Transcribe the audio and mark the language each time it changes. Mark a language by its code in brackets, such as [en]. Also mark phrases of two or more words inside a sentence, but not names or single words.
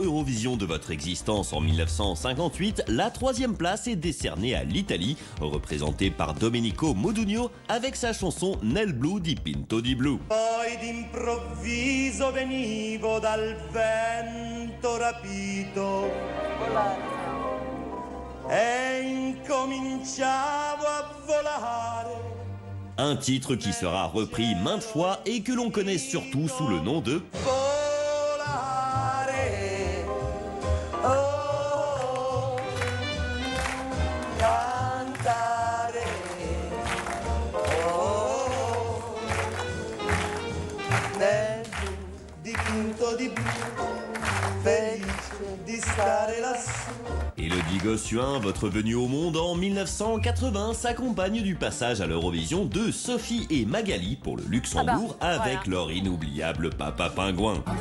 [fr] Eurovision de votre existence en 1958, la 3e place est décernée à l'Italie, représentée par Domenico Modugno avec sa chanson Nel blu di Pinto di Blu. [it] Poi d'improvviso venivo dal vento rapito e incominciavo a volare. [fr] Un titre qui sera repris maintes fois et que l'on connaît surtout sous le nom de [it] Volare. Oh, cantare. Oh, nel blu dipinto di blu, felice di stare lassù. [fr] Élodie Gossuin, votre venue au monde en 1980 s'accompagne du passage à l'Eurovision de Sophie et Magali pour le Luxembourg avec leur inoubliable Papa Pingouin.